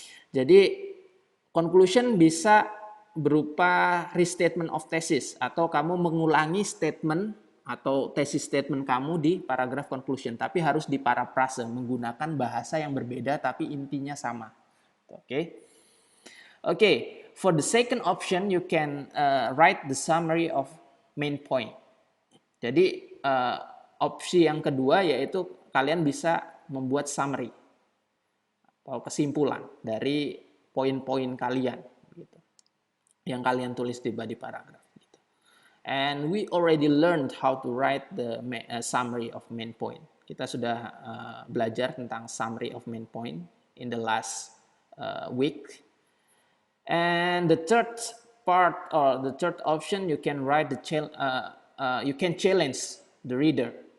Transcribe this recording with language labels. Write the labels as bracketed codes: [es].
[id] Jadi conclusion bisa berupa restatement of thesis, atau kamu mengulangi statement atau thesis statement kamu di paragraf conclusion, tapi harus diparaphrase menggunakan bahasa yang berbeda tapi intinya sama. Oke. Okay. [en] For the second option, you can write the summary of main point. [id] Jadi opsi yang kedua yaitu kalian bisa membuat summary atau kesimpulan dari poin-poin kalian gitu, yang kalian tulis di body paragraph gitu. [en] And we already learned how to write the summary of main point. [id] Kita sudah belajar tentang summary of main point [en] in the last week. And the third part, or the third option, you can write you can challenge the reader.